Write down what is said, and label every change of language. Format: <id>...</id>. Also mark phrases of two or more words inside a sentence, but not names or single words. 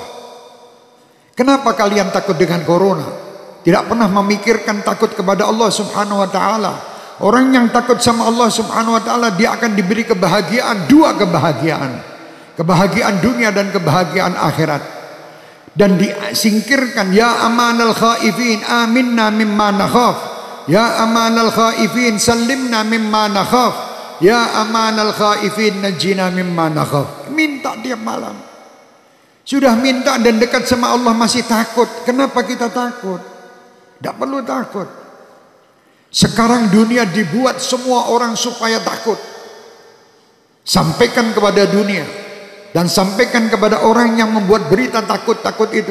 <id>Kenapa kalian takut dengan corona? Tidak pernah memikirkan takut kepada Allah</id> <ar>سبحانه وتعالى.</ar> <id>Orang yang takut sama Allah</id> <ar>سبحانه وتعالى,</ar> <id>dia akan diberi kebahagiaan, dua kebahagiaan. Kebahagiaan dunia dan kebahagiaan akhirat. Dan disingkirkan,</id> <ar>يا أمان الخائفين آمنا مما نخاف. يا أمان الخائفين سلمنا مما نخاف. يا أمان الخائفين نجنا مما نخاف.</ar> <id>Minta tiap malam. Sudah minta dan dekat sama Allah masih takut. Kenapa kita takut? Tidak perlu takut. Sekarang dunia dibuat semua orang supaya takut. Sampaikan kepada dunia dan sampaikan kepada orang yang membuat berita takut-takut itu.</id>